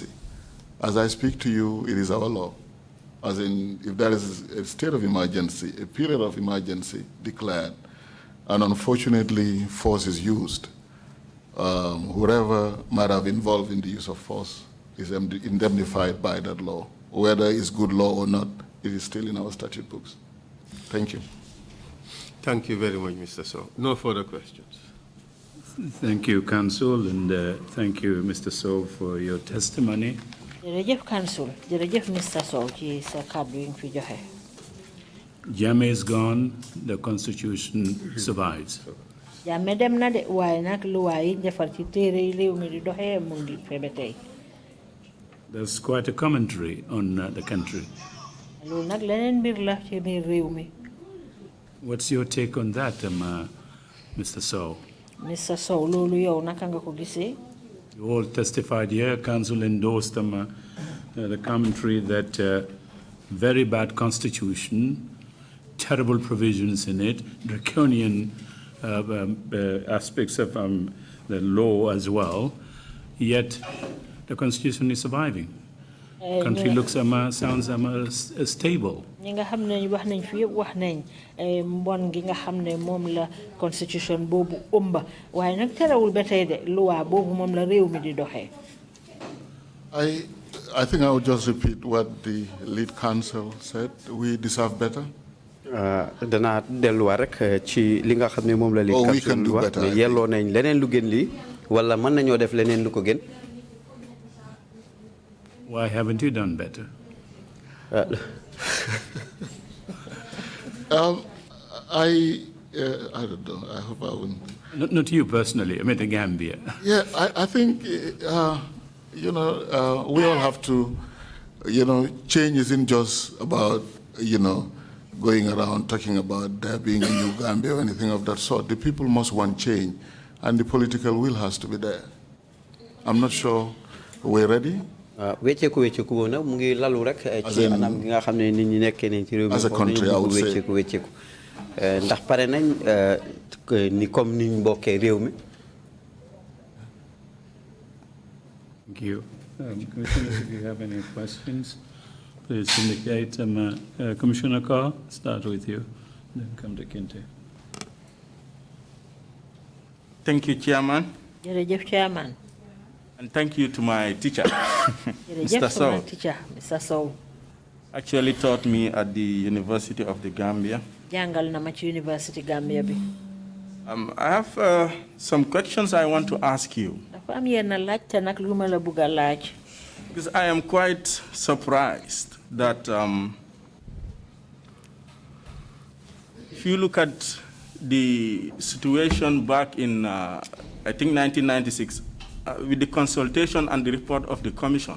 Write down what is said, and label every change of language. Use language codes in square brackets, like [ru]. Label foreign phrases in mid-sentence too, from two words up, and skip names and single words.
[en] As I speak to you, it is our law. As in, if there is a state of emergency, a period of emergency declared, and unfortunately force is used, whoever might have involved in the use of force is indemnified by that law. Whether it's good law or not, it is still in our statute books. Thank you. Thank you very much, Mr. Sow. No further questions. Thank you, Council, and thank you, Mr. Sow, for your testimony. [wo] Jërëjëf Council, jërëjëf Mr. Sow ci sa kàddu yi nga fi joxe. [en] Jammeh is gone, the Constitution survives. [wo] Jammeh dem na de waaye nag luwaa yi defar ci téere yi réew mi di doxee mu ngi fi ba tey. [en] There's quite a commentary on the country. [wo] Loolu nag leneen mbir la ci biir réew mi. [en] What's your take on that, Mr. Sow? Mr. [wo] Sow, loolu yow naka nga ko gisee? [en] You all testified here, Council endorsed the commentary that very bad constitution, terrible provisions in it, draconian aspects of the law as well, yet the constitution is surviving. Country looks sounds stable. [wo] ñi nga xam ne wax nañ fi yëpp wax nañ mbon gi nga xam ne moom la constitution boobu ëmba waaye nag terewul ba tey de loi boobu moom la réew mi di doxee. [en] I think I would just repeat what the lead counsel said. We deserve better. [wo] Danaa delluwaat rek ci li nga xam ne moom la li capsule wax ne yelloo nañ leneen lu gën lii wala mën nañoo def leneen lu ko gën. [en] Why haven't you done better? I don't know. I hope I wouldn't. Not you personally. I mean the Gambia. Yeah, I think we all have to. Change isn't just about going around talking about there being a new Gambia or anything of that sort. The people must want change, and the political will has to be there. I'm not sure we're ready. [wo] wecceeku woon na mu ngi lalu rek ci anam gi nga xam ne nit ñi nekkee nañ ci réew mi [en] as a country I would say [wo] wecceeku ndax pare nañ ni comme ni ñu bokkee réew mi. [en] Thank you. Commissioner, if you have any questions, please indicate. Commissioner Kerr, start with you, then come to Kinte. Thank you, Chairman. [wo] Jërëjëf Chairman. [en] And thank you to my teacher, Mr. Sowe. Teacher, Mr. Sowe. Actually taught me at the University of the Gambia. [wo] Jàngal na ma ci University Gambia bi. [en] I have some questions I want to ask you. [wo] Dafa am yenn laaj te nag lu ma la bëgg a laaj. [en] Because I am quite surprised that if you look at the situation back in, I think, 1996, with the consultation and the report of the commission.